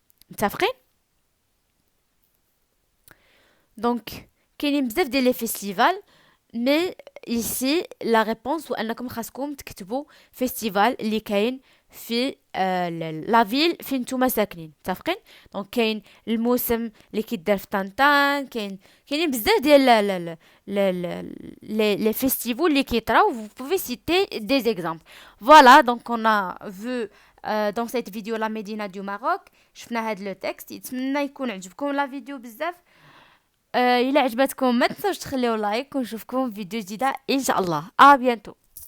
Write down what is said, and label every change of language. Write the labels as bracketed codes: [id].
[ar] متفقين؟ دونك كاينين بزاف ديال لي فيستيفال، مي ici لا ريبونس هو انكم خاصكم تكتبوا فيستيفال اللي كاين في لا فيل فين نتوما ساكنين. متفقين؟ دونك كاين الموسم اللي كيدار في طنطان، كاينين بزاف ديال لي فيستيفال اللي كيطراو. [fr] vous pouvez citer des exemples. Voilà, donc on a vu dans cette vidéo la Médina du Maroc. [ar] شفنا هاد لو تكست. يتمنى يكون عجبكم لا فيديو بزاف. الى عجبتكم ما تنسوش تخليو لايك، ونشوفكم في فيديو جديده ان شاء الله. بيانتو.